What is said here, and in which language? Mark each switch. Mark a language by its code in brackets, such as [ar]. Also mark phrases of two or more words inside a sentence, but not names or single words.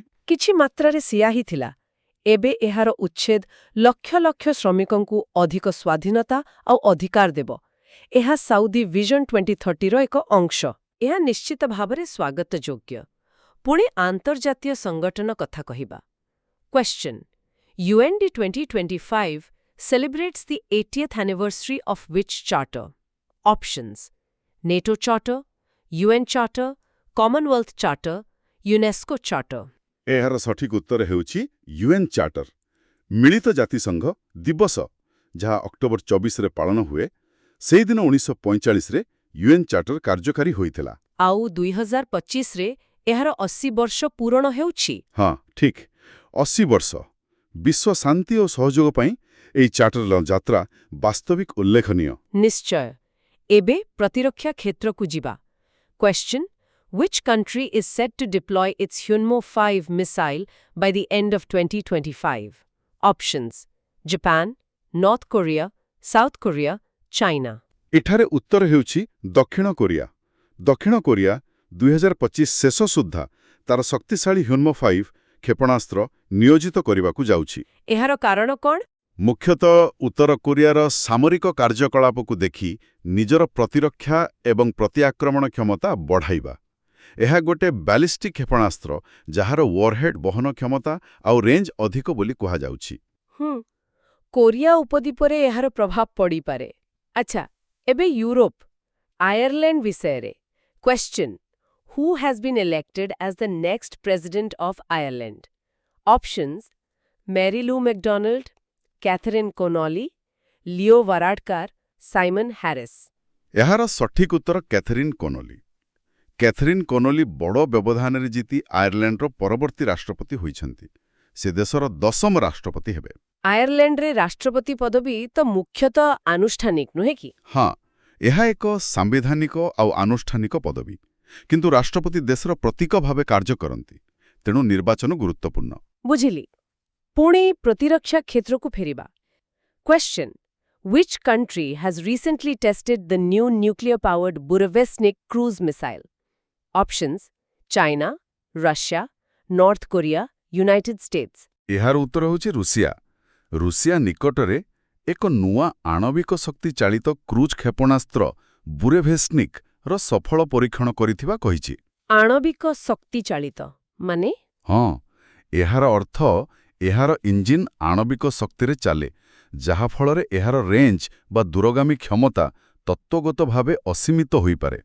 [or] କିଛି ମାତ୍ରାରେ ସିଆ ହିଁ ଥିଲା। ଏବେ ଏହାର ଉଚ୍ଛେଦ ଲକ୍ଷ ଲକ୍ଷ ଶ୍ରମିକଙ୍କୁ ଅଧିକ ସ୍ୱାଧୀନତା ଆଉ ଅଧିକାର ଦେବ। ଏହା ସାଉଦି ଭିଜନ 2030ର ଏକ ଅଂଶ। ଏହା ନିଶ୍ଚିତ ଭାବରେ ସ୍ୱାଗତଯୋଗ୍ୟ। ପୁଣି ଆନ୍ତର୍ଜାତୀୟ ସଂଗଠନ କଥା କହିବା। [en] Question: UND 2025 celebrates the 80th anniversary of which charter? Options: NATO Charter, UN Charter, Commonwealth Charter, UNESCO Charter. [or] ଏହାର ସଠିକ୍ ଉତ୍ତର ହେଉଛି ୟୁଏନ୍ ଚାର୍ଟର, ମିଳିତ ଜାତିସଂଘ ଦିବସ, ଯାହା ଅକ୍ଟୋବର 24ରେ ପାଳନ ହୁଏ। ସେହିଦିନ 1945ରେ ୟୁଏନ୍ ଚାର୍ଟର କାର୍ଯ୍ୟକାରୀ ହୋଇଥିଲା। ଆଉ 2025ରେ ଏହାର 80 ବର୍ଷ ପୂରଣ ହେଉଛି। ହଁ, ଠିକ୍, 80 ବର୍ଷ। ବିଶ୍ୱ ଶାନ୍ତି ଓ ସହଯୋଗ ପାଇଁ ଏହି ଚାର୍ଟରର ଯାତ୍ରା ବାସ୍ତବିକ ଉଲ୍ଲେଖନୀୟ। ନିଶ୍ଚୟ। ଏବେ ପ୍ରତିରକ୍ଷା କ୍ଷେତ୍ରକୁ ଯିବା। [en] Question: Which country is set to deploy its Hyunmo 5 missile by the end of 2025? Options: Japan, North Korea, South Korea, China. [or] ଏଠାରେ ଉତ୍ତର ହେଉଛି ଦକ୍ଷିଣ କୋରିଆ। ଦକ୍ଷିଣ କୋରିଆ 2025 ଶେଷ ସୁଦ୍ଧା ତାର ଶକ୍ତିଶାଳୀ ହ୍ୟୁନ୍ମୋ 5 କ୍ଷେପଣାସ୍ତ୍ର ନିୟୋଜିତ କରିବାକୁ ଯାଉଛି। ଏହାର କାରଣ କ'ଣ? ମୁଖ୍ୟତଃ ଉତ୍ତର କୋରିଆର ସାମରିକ କାର୍ଯ୍ୟକଳାପକୁ ଦେଖି ନିଜର ପ୍ରତିରକ୍ଷା ଏବଂ ପ୍ରତିଆକ୍ରମଣ କ୍ଷମତା ବଢ଼ାଇବା। ଏହା ଗୋଟେ ବ୍ୟାଲିଷ୍ଟିକ୍ କ୍ଷେପଣାସ୍ତ୍ର ଯାହାର ୱାରହେଡ୍ ବହନ କ୍ଷମତା ଆଉ ରେଞ୍ଜ ଅଧିକ ବୋଲି କୁହାଯାଉଛି। କୋରିଆ ଉପଦ୍ୱୀପରେ ଏହାର ପ୍ରଭାବ ପଡ଼ିପାରେ। ଆଚ୍ଛା, ଏବେ ୟୁରୋପ, ଆୟାରଲ୍ୟାଣ୍ଡ ବିଷୟରେ। [en] Question: Who has been elected as the next president of Ireland? Options: Mary Lou MacDonald, Catherine Connolly, Leo Varadkar, Simon Harris. [or] ଏହାର ସଠିକ୍ ଉତ୍ତର କ୍ୟାଥରିନ୍ କୋନୋଲି। କ୍ୟାଥରିନ୍ କୋନୋଲି ବଡ଼ ବ୍ୟବଧାନରେ ଜିତି ଆୟାରଲ୍ୟାଣ୍ଡର ପରବର୍ତ୍ତୀ ରାଷ୍ଟ୍ରପତି ହୋଇଛନ୍ତି। ସେ ଦେଶର 10ମ ରାଷ୍ଟ୍ରପତି ହେବେ। ଆୟାରଲ୍ୟାଣ୍ଡରେ ରାଷ୍ଟ୍ରପତି ପଦବୀ ତ ମୁଖ୍ୟତଃ ଆନୁଷ୍ଠାନିକ, ନୁହେଁ କି? ହଁ, ଏହା ଏକ ସାମ୍ବିଧାନିକ ଆଉ ଆନୁଷ୍ଠାନିକ ପଦବୀ। କିନ୍ତୁ ରାଷ୍ଟ୍ରପତି ଦେଶର ପ୍ରତୀକ ଭାବେ କାର୍ଯ୍ୟ କରନ୍ତି। ତେଣୁ ନିର୍ବାଚନ ଗୁରୁତ୍ୱପୂର୍ଣ୍ଣ। ବୁଝିଲି। ପୁଣି ପ୍ରତିରକ୍ଷା କ୍ଷେତ୍ରକୁ ଫେରିବା। [en] Question: Which country has recently tested the new nuclear-powered Burevestnik cruise missile? Options: China, Russia, North Korea, United States. [or] ଏହାର ଉତ୍ତର ହେଉଛି ରୁଷିଆ। ରୁଷିଆ ନିକଟରେ ଏକ ନୂଆ ଆଣବିକ ଶକ୍ତି ଚାଳିତ କ୍ରୁଜ୍ କ୍ଷେପଣାସ୍ତ୍ର ବୁରେଭେଷ୍ନିକ୍ର ସଫଳ ପରୀକ୍ଷଣ କରିଥିବା କହିଛି। ଆଣବିକ ଶକ୍ତି ଚାଳିତ ମାନେ? ହଁ, ଏହାର ଅର୍ଥ ଏହାର ଇଞ୍ଜିନ୍ ଆଣବିକ ଶକ୍ତିରେ ଚାଲେ, ଯାହାଫଳରେ ଏହାର ରେଞ୍ଜ ବା ଦୂରଗାମୀ କ୍ଷମତା ତତ୍ତ୍ୱଗତ ଭାବେ ଅସୀମିତ ହୋଇପାରେ।